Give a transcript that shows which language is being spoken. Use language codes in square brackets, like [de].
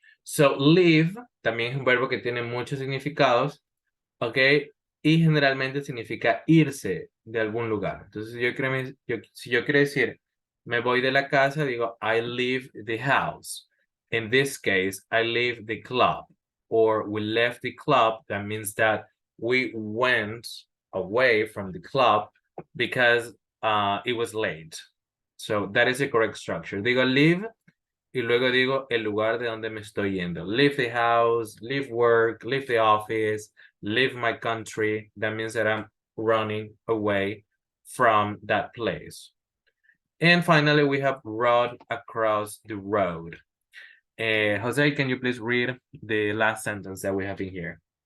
[es] So leave también es un verbo que tiene muchos significados, ¿ok? Y generalmente significa irse de algún lugar. Entonces si yo quiero decir me voy de la casa, digo [en] I leave the house. In this case, I leave the club, or we left the club. That means that we went away from the club because it was late. So that is the correct structure. [es] Digo leave y luego digo el lugar de donde me estoy yendo. [en] Leave the house, leave work, leave the office, leave my country. That means that I'm running away from that place. And finally, we have run across the road. Jose, can you please read the last sentence that we have in here?